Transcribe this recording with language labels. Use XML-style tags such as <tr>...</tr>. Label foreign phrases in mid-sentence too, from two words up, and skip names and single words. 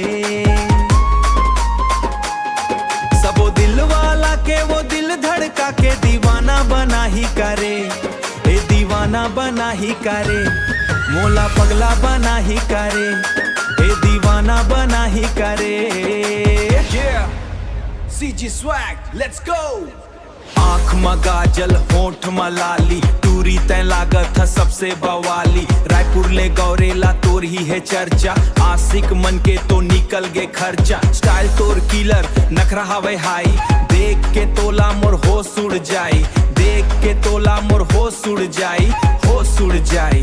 <hne>सबो दिल वाला के वो दिल धड़का के दीवाना बना ही करे, ए दीवाना बना ही करे, मोला पगला बना ही करे, ए दीवाना बना ही करे।</hne> <en>Yeah, CG swag, let's go.</en> <hne>आँख में गाजल होठ में लाली, टूरी तय लागत है सबसे बवाली। रायपुर ले गौरेला तोर ही है चर्चा, आशिक मन के तो निकल गे खर्चा। स्टाइल तोर किलर नखरा हवे हाई, देख के तोला मोर होश उड़ जाई, देख के तोला मोर होश उड़ जाई, होश उड़ जाई।</hne>